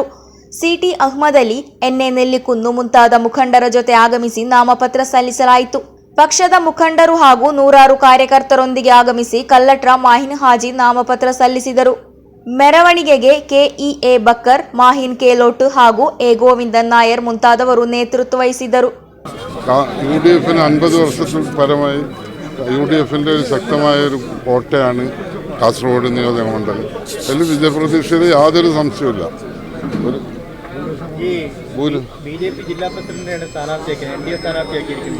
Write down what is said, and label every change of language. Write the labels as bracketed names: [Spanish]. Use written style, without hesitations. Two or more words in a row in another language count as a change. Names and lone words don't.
[Kannada] CT ಅಹ್ಮದ್ ಅಲಿ, NA ನೆಲ್ಲಿಕುಂದು ಮುಂತಾದ ಮುಖಂಡರ ಜೊತೆ ಆಗಮಿಸಿ ನಾಮಪತ್ರ ಸಲ್ಲಿಸಲಾಯಿತು. ಪಕ್ಷದ ಮುಖಂಡರು ಹಾಗೂ ನೂರಾರು ಕಾರ್ಯಕರ್ತರೊಂದಿಗೆ ಆಗಮಿಸಿ ಕಲ್ಲಟ್ರ ಮಾಹಿನ್ ಹಾಜಿ ನಾಮಪತ್ರ ಸಲ್ಲಿಸಿದರು. ಮೆರವಣಿಗೆಗೆ KEA ಬಕ್ಕರ್, ಮಾಹಿನ್ ಕೇಲೋಟ್ ಹಾಗೂ A ಗೋವಿಂದನ್ ನಾಯರ್ ಮುಂತಾದವರು ನೇತೃತ್ವ ವಹಿಸಿದರು. [Malayalam] UDFന് 50 വർഷത്തിൽ പരമായി UDFന്റെ ഒരു ശക്തമായ ഒരു കോട്ടയാണ് കാസർഗോഡ് നിയോജക മണ്ഡലം. അതിൽ വിജയപ്രതീക്ഷയിൽ യാതൊരു സംശയമില്ല. ഈ BJP ജില്ലാ പ്രസിഡന്റാണ് സ്ഥാനാർത്ഥിയാക്കി, NDA സ്ഥാനാർത്ഥിയാക്കിയിരിക്കുന്നത്.